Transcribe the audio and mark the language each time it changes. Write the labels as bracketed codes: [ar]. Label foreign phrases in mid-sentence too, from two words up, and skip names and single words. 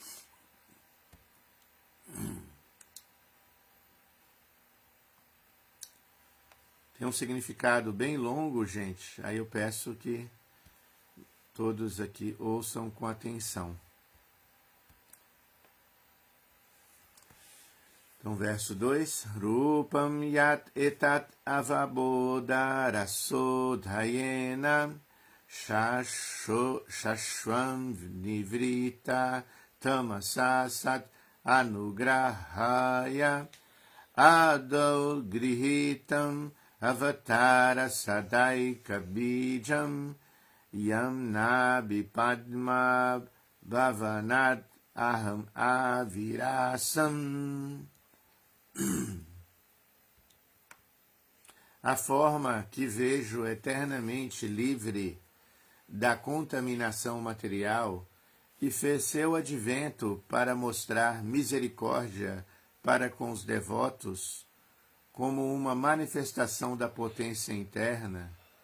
[pt] Tem um significado bem longo, gente. Aí eu peço que todos aqui ouçam com atenção. Então, verso 2. [sa] Rupam yat etat avabodharasodhayena shashvam nivrita tamasasat anugrahaya adau grihitam avatara sadaika bijam yamnabi padma bhavanat aham avirasam. [pt] A forma que vejo eternamente livre da contaminação material e fez seu advento para mostrar misericórdia para com os devotos, como uma manifestação da potência interna.